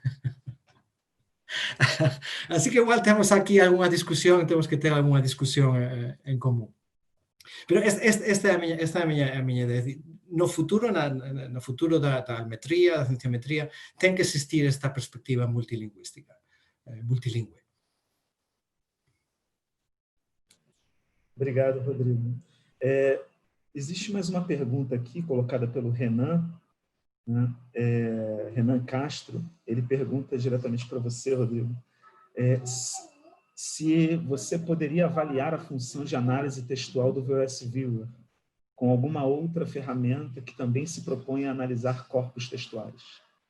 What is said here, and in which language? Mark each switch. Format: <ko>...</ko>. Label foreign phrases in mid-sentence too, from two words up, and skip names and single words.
<gl>Así que igual temos aquí algunha discusión, temos que ter algunha discusión en común. Pero esta é a miña idea. No futuro da almetría, da cienciometría, ten que existir esta perspectiva multilingüística, multilingüe.</gl> <pt>Obrigado, Rodrigo. Existe mais uma pergunta aqui, colocada pelo Renan, né? Renan Castro. Ele pergunta diretamente para você, Rodrigo, se você poderia avaliar a função de análise textual do VOS Viewer com alguma outra ferramenta que também se propõe a analisar corpos textuais.</pt>